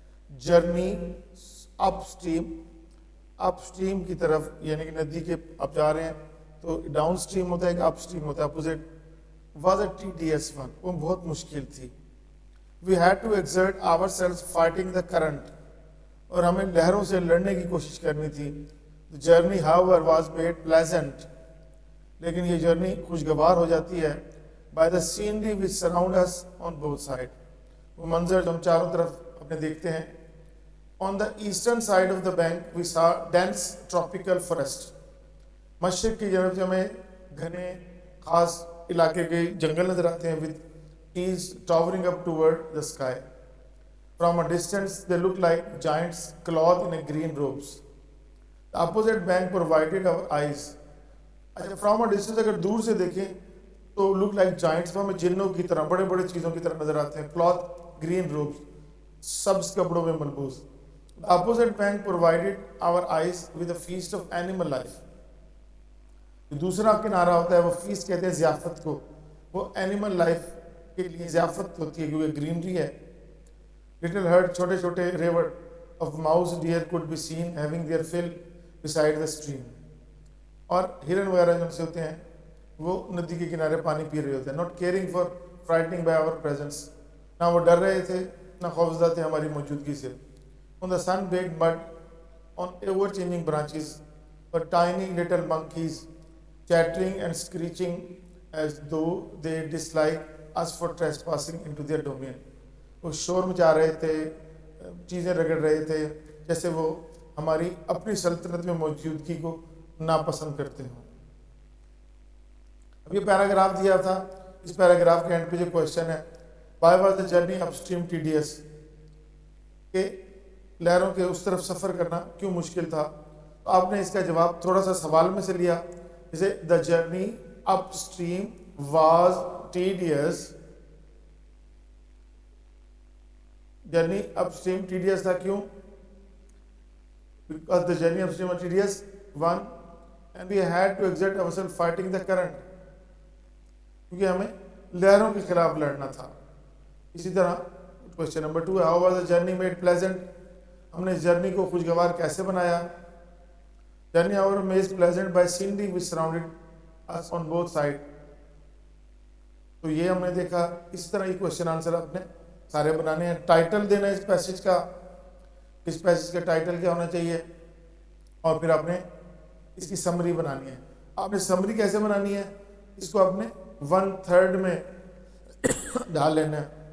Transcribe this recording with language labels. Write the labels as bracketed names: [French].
[Urdu] Journey اپ stream کی طرف, یعنی کہ ندی کے آپ جا رہے ہیں تو ڈاؤن اسٹریم ہوتا ہے کہ اپ اسٹریم ہوتا ہے, opposite. [English] was a tedious one, [Urdu] وہ بہت مشکل تھی. [English] We had to exert ourselves fighting the current, [Urdu] اور ہمیں لہروں سے لڑنے کی کوشش کرنی تھی. [English] The journey however was made pleasant, [Urdu] لیکن یہ جرنی خوشگوار ہو جاتی ہے [English] by the scenery which surround us on both sides. [Urdu] وہ منظر جو ہم چاروں طرف اپنے دیکھتے ہیں. [English] On the eastern side of the bank we saw dense tropical forest. [Urdu] مشرق کی جانب سے ہمیں گھنے خاص علاقے کے جنگل نظر آتے ہیں [English] with trees towering up toward the sky. From a distance they look like giants clothed in a green robes. The opposite bank provided our eyes. [Urdu] اچھا, [English] from a distance [Urdu] اگر دور سے دیکھیں تو [English] look like giants, [Urdu] ہمیں جنوں کی طرح, بڑے بڑے چیزوں کی طرح نظر آتے ہیں. [English] cloth green robes, [Urdu] سبز کپڑوں میں ملبوس. [English] The opposite bank provided our eyes with a feast of animal life. [Urdu] دوسرا کنارہ ہوتا ہے وہ فیسٹ کہتے ہیں ضیافت کو, وہ اینیمل لائف کے لیے ضیافت ہوتی ہے کیونکہ گرینری ہے. [English] little herd, [Urdu] چھوٹے چھوٹے [English] River of mouse deer could be seen having their fill beside the stream. [Urdu] اور ہرن وغیرہ جو سے ہوتے ہیں وہ ندی کے کنارے پانی پی رہے ہوتے ہیں. [English] not caring for frightening by our presence, [Urdu] نہ وہ ڈر رہے تھے نہ خوفزدہ تھے ہماری موجودگی سے. [English] on the sun baked mud on ever changing branches were tiny little monkeys chattering and screeching as though they dislike us for trespassing into their domain. [Urdu] وہ شور مچا رہے تھے, چیزیں رگڑ رہے تھے جیسے وہ ہماری اپنی سلطنت میں موجودگی کو ناپسند کرتے ہوں. اب یہ پیراگراف دیا تھا, اس پیراگراف کے اینڈ پہ جو کوشچن ہے [English] why was the journey upstream tedious, [Urdu] کہ لہروں کے اس طرف سفر کرنا کیوں مشکل تھا. تو آپ نے اس کا جواب تھوڑا سا سوال میں سے لیا, جیسے [English] the journey upstream was tedious. [Urdu] Journey up stream tedious تھا, کیوں؟ [English] because the journey upstream was tedious, one, and we had to exert ourselves fighting the current, [Urdu] کیونکہ ہمیں لہروں کے خلاف لڑنا تھا. اسی طرح کوشچن نمبر 2 ہے [English] how was the journey made pleasant, [Urdu] ہم نے جرنی کو خوشگوار کیسے بنایا. [English] journey however made pleasant by scenery which surrounded us on both sides. [Urdu] تو یہ ہم نے دیکھا. اس طرح یہ کوشچن آنسر آپ نے سارے بنانے ہیں. ٹائٹل دینا ہے اس پیسج کا, اس پیسج کا ٹائٹل کیا ہونا چاہیے, اور پھر آپ نے اس کی سمری بنانی ہے. آپ نے سمری کیسے بنانی ہے, اس کو آپ نے 1/3 میں ڈال لینا ہے.